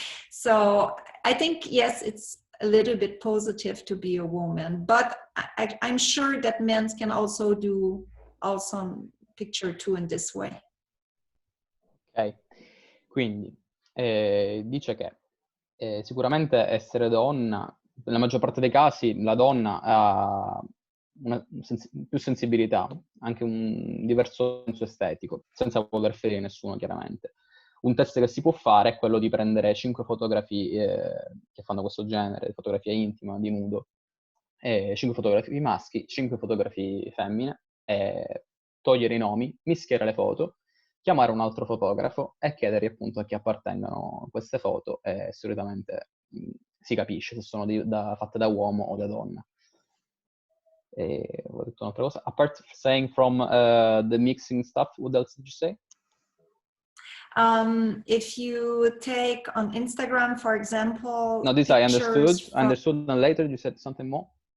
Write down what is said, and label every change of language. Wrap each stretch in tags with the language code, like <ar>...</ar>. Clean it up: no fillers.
<en>So I think, yes, it's a little bit positive to be a woman, but I'm sure that men can also do picture too in this way.</en> <it>Ok, quindi dice che sicuramente essere donna, nella maggior parte dei casi la donna ha più sensibilità, anche un diverso senso estetico, senza voler ferire nessuno chiaramente. Un test che si può fare è quello di prendere 5 fotografie che fanno questo genere, fotografia intima, di nudo, 5 fotografie maschi, 5 fotografie femmine, togliere i nomi, mischiare le foto, chiamare un altro fotografo e chiedere appunto a chi appartengono queste foto, e solitamente si capisce se sono fatte da uomo o da donna. E ho detto un'altra cosa.</it> <en>Apart saying from the mixing stuff, what else did you say? If you take on Instagram, for example, No, this I understood. pictures from, And later you said something more.</en>